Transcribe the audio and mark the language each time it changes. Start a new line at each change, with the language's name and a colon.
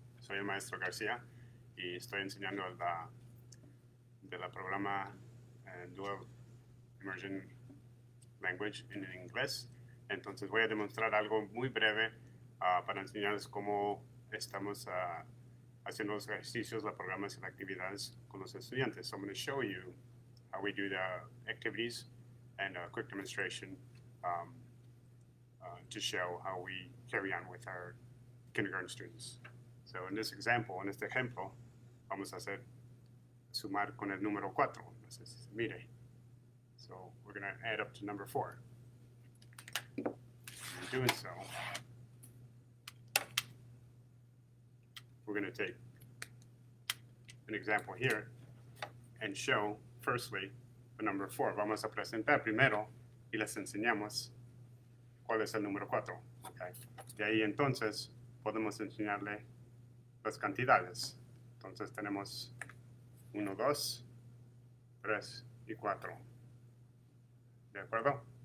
Spanish: Soy el maestro Garcia y estoy enseñando del programa Dual Immersion Language en inglés. Entonces voy a demostrar algo muy breve para enseñarles cómo estamos haciendo los ejercicios, los programas y las actividades con los estudiantes.
English: So I'm going to show you how we do the activities and a quick demonstration to show how we carry on with our kindergarten students.
Spanish: So in this example, en este ejemplo, vamos a hacer sumar con el número 4. Entonces, mire.
English: So we're going to add up to number 4. In doing so, we're going to take an example here and show, firstly, the number 4.
Spanish: Vamos a presentar primero y les enseñamos cuál es el número 4. Okay. De ahí entonces podemos enseñarle las cantidades. Entonces tenemos 1, 2, 3 y 4. ¿De acuerdo?